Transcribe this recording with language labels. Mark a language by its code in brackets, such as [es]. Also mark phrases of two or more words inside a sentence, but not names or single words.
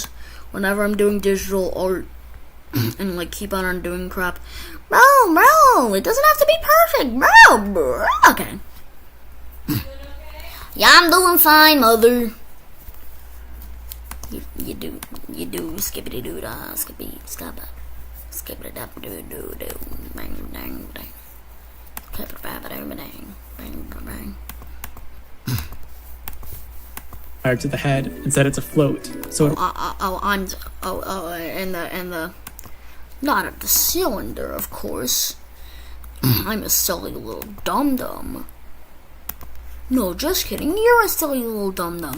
[en] Whenever I'm doing digital art and like keep on doing crap, bro, it doesn't have to be perfect, bro. Okay. Yeah, I'm doing fine, mother. You do skippity doo da skippy stop skippity dap doo doo doo bang dang dang clip bang bang bang bang. To the head and set it to float. So and the not at the cylinder, of course. I'm a silly little dum-dum. No, just kidding. You're a silly little dum-dum.